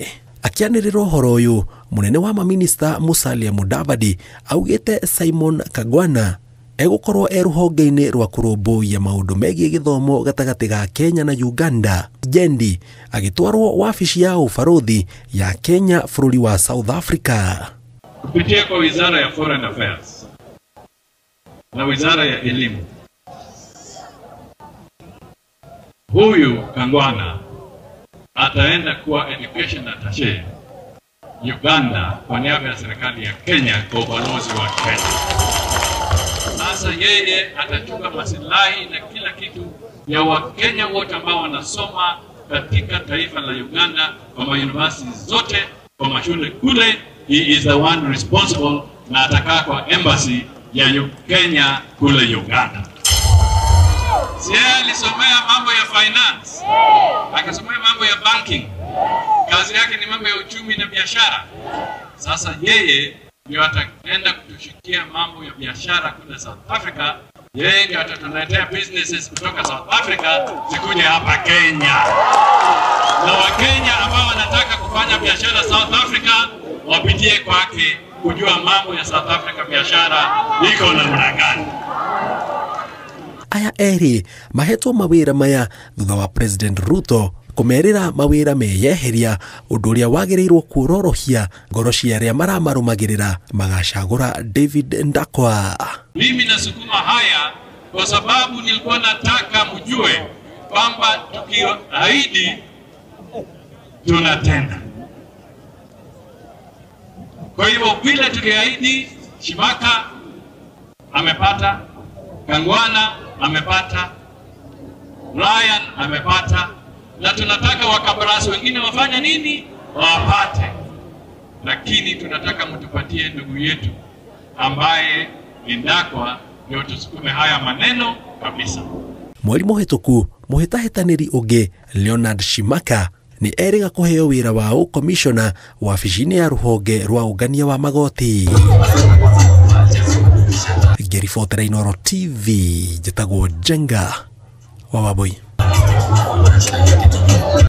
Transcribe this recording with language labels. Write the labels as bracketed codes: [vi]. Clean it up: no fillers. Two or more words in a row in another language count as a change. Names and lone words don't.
[ki] Akĩanĩrĩra ũhoro ũyũ, mũnene wa maminista Musalia Mudavadi augĩte Simon Kangwana egũkorwo rũhonge-inĩ rwa kũrũmbũiya maũndũ megiĩ gĩthomo gatagatĩ ga Kenya na Uganda. Jendi agĩtwarwo wabici ya ũbarũthi ya Kenya bũrũri wa South Africa. [sw] Kupitia kwa Wizara ya Foreign Affairs na Wizara ya Elimu, huyu Kangwana ataenda kuwa [en] education attaché [sw] Uganda kwa niaba ya serikali ya Kenya kwa ubalozi wa Kenya. Sasa yeye atachunga maslahi na kila kitu ya Wakenya wote ambao wanasoma katika taifa la Uganda kwa university zote, kwa mashule kule. [en] He is the one responsible [sw] na atakaa kwa embassy ya Kenya kule Uganda. Yeye alisomea mambo ya finance, akasomea mambo ya banking. Kazi yake ni mambo ya uchumi na biashara. Sasa yeye ndio ataenda kutushikia mambo ya biashara kule South Africa. Yeye ndio atatuletea businesses kutoka South Africa zikuje hapa Kenya. Na Wakenya ambao wanataka kufanya biashara South Africa wapitie kwake kujua mambo ya South Africa biashara iko namna gani. [ki] Aya eri mahetwo mawĩra maya thutha wa President Ruto kũmerĩra mawĩra meyeheria, ũndũ ũrĩa wagĩrĩirwo kuororohia ngoro cia arĩa maramarũmagĩrĩra magacagũra David Ndakwa. [sw] Mimi nasukuma haya kwa sababu nilikuwa nataka mjue kwamba tukiahidi tunatenda. Kwa hivyo vile tuliahidi, Shimaka amepata, Kangwana amepata, Ryan amepata, na tunataka wakabarasi wengine wafanya nini? Wapate. Lakini tunataka mtupatie ndugu yetu ambaye Ndakwa ndio tusukume haya maneno kabisa. [ki] Mweri mũhĩtũku mũhĩtahĩtanĩri ũngĩ Leonard Shimaka nĩ erĩga kũheo wĩra wa ũkomishona wabici-inĩ ya rũhonge rwa ũngania wa magoti. Ngĩribotera Inooro TV, njĩtagwo Jenga wa Wambui.